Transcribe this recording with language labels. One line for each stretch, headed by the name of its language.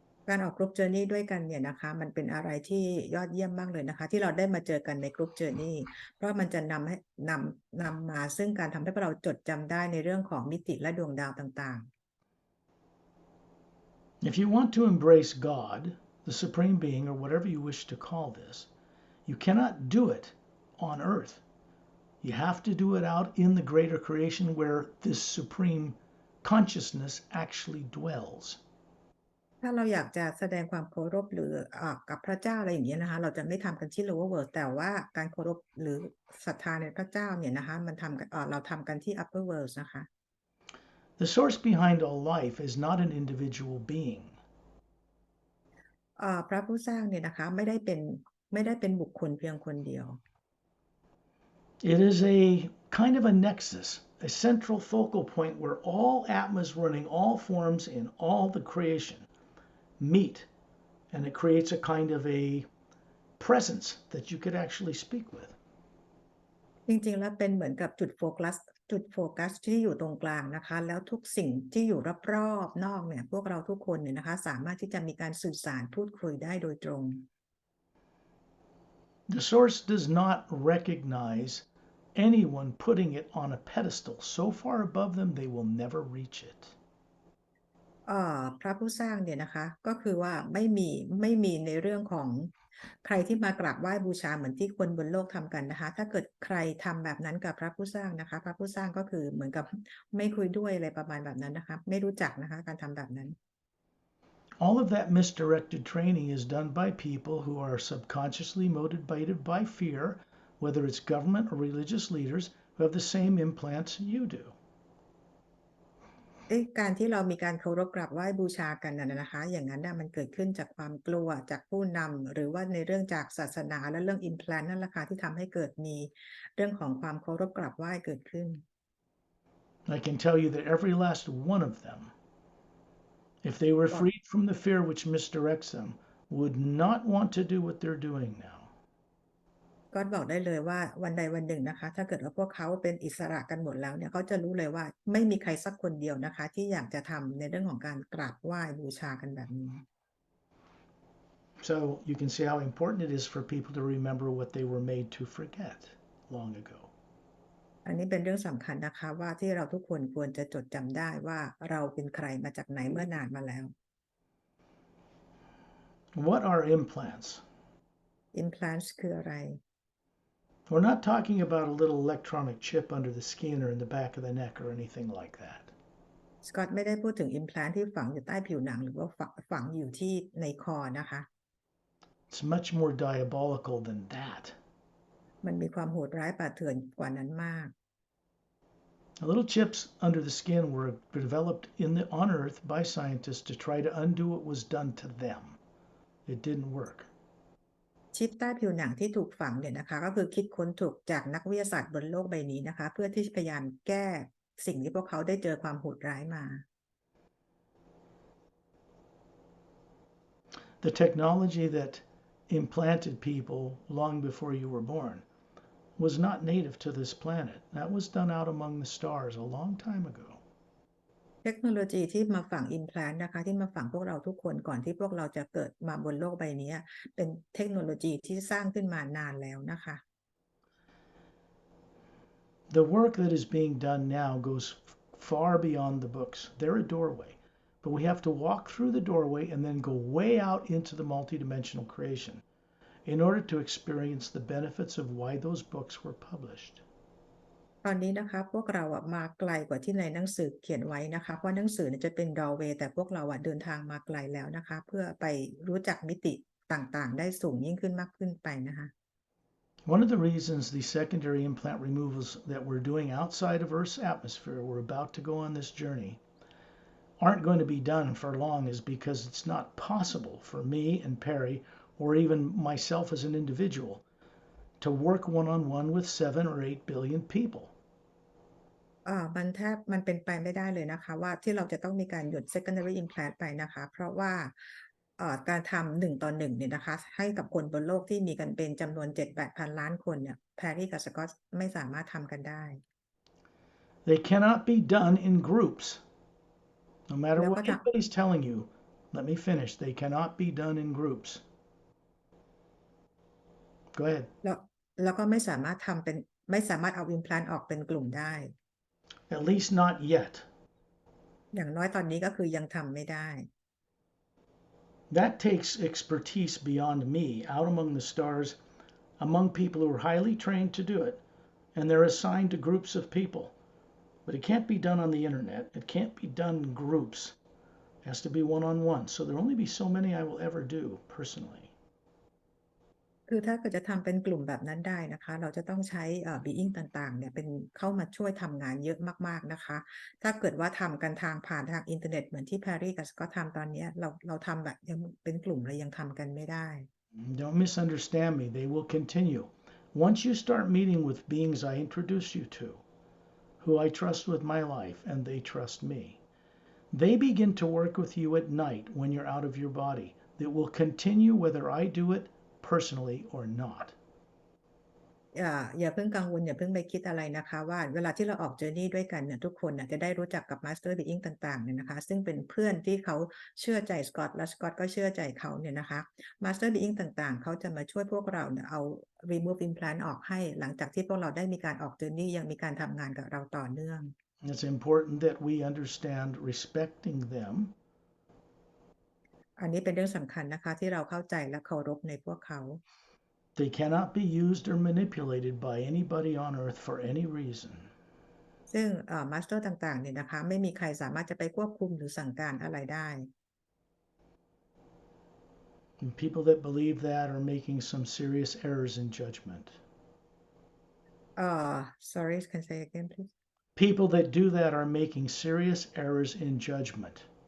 Thai: การออกกรุ๊ปเจอร์นี่ด้วยกันเนี่ยนะคะมันเป็นอะไรที่ยอดเยี่ยมมากเลยนะคะที่เราได้มาเจอกันในกรุ๊ปเจอร์นี่เพราะมันจะนำมาซึ่งการทำให้เราจดจำได้ในเรื่องของมิติและดวงดาวต่าง
English: If you want to embrace God, the Supreme Being, or whatever you wish to call this, you cannot do it on earth. You have to do it out in the greater creation where this supreme consciousness actually dwells.
Thai: ถ้าเราอยากจะแสดงความเคารพหรือกับพระเจ้าอะไรอย่างเงี้ยนะคะเราจะไม่ทำกันที่
English: lower world
Thai: แต่ว่าการเคารพหรือศรัทธาในพระเจ้าเนี่ยนะคะมันทำกันเราทำกันที่
English: upper world
Thai: นะคะ
English: The source behind all life is not an individual being.
Thai: พระผู้สร้างเนี่ยนะคะไม่ได้เป็นบุคคลเพียงคนเดียว
English: It is a kind of a nexus, a central focal point where all atmas running all forms in all the creation meet, and it creates a kind of a presence that you could actually speak with.
Thai: จริงๆแล้วเป็นเหมือนกับจุดโฟกัสที่อยู่ตรงกลางนะคะแล้วทุกสิ่งที่อยู่รอบๆนอกเนี่ยพวกเราทุกคนเนี่ยนะคะสามารถที่จะมีการสื่อสารพูดคุยได้โดยตรง
English: The source does not recognize anyone putting it on a pedestal so far above them they will never reach it.
Thai: พระผู้สร้างเนี่ยนะคะก็คือว่าไม่มีในเรื่องของใครที่มากราบไหว้บูชาเหมือนที่คนบนโลกทำกันนะคะถ้าเกิดใครทำแบบนั้นกับพระผู้สร้างนะคะพระผู้สร้างก็คือเหมือนกับไม่คุยด้วยอะไรประมาณแบบนั้นนะคะไม่รู้จักนะคะการทำแบบนั้น
English: All of that misdirected training is done by people who are subconsciously motivated by fear, whether it's government or religious leaders who have the same implants you do.
Thai: การที่เรามีการเคารพกราบไหว้บูชากันนะคะอย่างนั้นมันเกิดขึ้นจากความกลัวจากผู้นำหรือว่าในเรื่องจากศาสนาและเรื่อง implant นั่นแหละค่ะที่ทำให้เกิดมีเรื่องของความเคารพกราบไหว้เกิดขึ้น
English: I can tell you that every last one of them, if they were freed from the fear which misdirects them, would not want to do what they're doing now.
Thai: ก็บอกได้เลยว่าวันใดวันหนึ่งนะคะถ้าเกิดว่าพวกเขาเป็นอิสระกันหมดแล้วเนี่ยเขาจะรู้เลยว่าไม่มีใครสักคนเดียวนะคะที่อยากจะทำในเรื่องของการกราบไหว้บูชากันแบบนี้
English: So you can see how important it is for people to remember what they were made to forget long ago.
Thai: อันนี้เป็นเรื่องสำคัญนะคะว่าที่เราทุกคนควรจะจดจำได้ว่าเราเป็นใครมาจากไหนเมื่อนานมาแล้ว
English: What are implants?
Thai: implants คืออะไร
English: We're not talking about a little electronic chip under the skin or in the back of the neck or anything like that.
Thai: สกอตไม่ได้พูดถึง implant ที่ฝังอยู่ใต้ผิวหนังหรือว่าฝังอยู่ที่ในคอนะคะ
English: It's much more diabolical than that.
Thai: มันมีความโหดร้ายป่าเถื่อนกว่านั้นมาก
English: The little chips under the skin were developed on Earth by scientists to try to undo what was done to them. It didn't work.
Thai: ชิปใต้ผิวหนังที่ถูกฝังเนี่ยนะคะก็คือคิดค้นถูกจากนักวิทยาศาสตร์บนโลกใบนี้นะคะเพื่อที่พยายามแก้สิ่งที่พวกเขาได้เจอความโหดร้ายมา
English: The technology that implanted people long before you were born was not native to this planet. That was done out among the stars a long time ago.
Thai: เทคโนโลยีที่มาฝัง implant นะคะที่มาฝังพวกเราทุกคนก่อนที่พวกเราจะเกิดมาบนโลกใบนี้เป็นเทคโนโลยีที่สร้างขึ้นมานานแล้วนะคะ
English: The work that is being done now goes far beyond the books. They're a doorway, but we have to walk through the doorway and then go way out into the multidimensional creation in order to experience the benefits of why those books were published.
Thai: ตอนนี้นะคะพวกเรามาไกลกว่าที่ในหนังสือเขียนไว้นะคะเพราะหนังสือจะเป็น doorway แต่พวกเราเดินทางมาไกลแล้วนะคะเพื่อไปรู้จักมิติต่างๆได้สูงยิ่งขึ้นมากขึ้นไปนะคะ
English: One of the reasons the secondary implant removals that we're doing outside of Earth's atmosphere, we're about to go on this journey, aren't going to be done for long is because it's not possible for me and Pari, or even myself as an individual, to work one-on-one with 7 or 8 billion people.
Thai: มันเป็นไปไม่ได้เลยนะคะว่าที่เราจะต้องมีการหยุด secondary implant ไปนะคะเพราะว่าการทำ1 ต่อ 1เนี่ยนะคะให้กับคนบนโลกที่มีกันเป็นจำนวน 7-8 พันล้านคนเนี่ยแพรรี่กับสกอตไม่สามารถทำกันได้
English: They cannot be done in groups. No matter
Thai: แล้ว
English: what
Thai: ก็
English: anybody's telling you, Let me finish. They cannot be done in groups. Go ahead.
Thai: แล้วก็ไม่สามารถทำเป็นไม่สามารถเอา implant ออกเป็นกลุ่มได้
English: At least not yet.
Thai: อย่างน้อยตอนนี้ก็คือยังทำไม่ได้
English: That takes expertise beyond me, out among the stars, among people who are highly trained to do it, and they're assigned to groups of people. But it can't be done on the internet. It can't be done in groups. It has to be one-on-one. So there'll only be so many I will ever do personally.
Thai: คือถ้าเกิดจะทำเป็นกลุ่มแบบนั้นได้นะคะเราจะต้องใช้being ต่างๆเนี่ยเป็นเข้ามาช่วยทำงานเยอะมากๆนะคะถ้าเกิดว่าทำกันผ่านทางอินเทอร์เน็ตเหมือนที่แพรรี่กับก็ทำตอนนี้เราทำแบบยังเป็นกลุ่มเรายังทำกันไม่ได้
English: Don't misunderstand me. They will continue. Once you start meeting with beings I introduce you to, who I trust with my life, and they trust me, they begin to work with you at night when you're out of your body. That will continue whether I do it personally or not.
Thai: อย่าเพิ่งกังวลอย่าเพิ่งไปคิดอะไรนะคะว่าเวลาที่เราออกเจอร์นี่ด้วยกันเนี่ยทุกคนจะได้รู้จักกับมาสเตอร์บีอิงต่างๆเนี่ยนะคะซึ่งเป็นเพื่อนที่เขาเชื่อใจสกอตและสกอตก็เชื่อใจเขาเนี่ยนะคะมาสเตอร์บีอิงต่างๆเขาจะมาช่วยพวกเราเนี่ยเอา
English: remove implant
Thai: ออกให้หลังจากที่พวกเราได้มีการออกเจอร์นี่ยังมีการทำงานกับเราต่อเนื่อง
English: It's important that we understand respecting them.
Thai: อันนี้เป็นเรื่องสำคัญนะคะที่เราเข้าใจและเคารพในพวกเขา
English: They cannot be used or manipulated by anybody on earth for any reason.
Thai: ซึ่งมาสเตอร์ต่างๆเนี่ยนะคะไม่มีใครสามารถจะไปควบคุมหรือสั่งการอะไรได้
English: And people that believe that are making some serious errors in judgment. Sorry can say again please People that do that are making serious errors in judgment.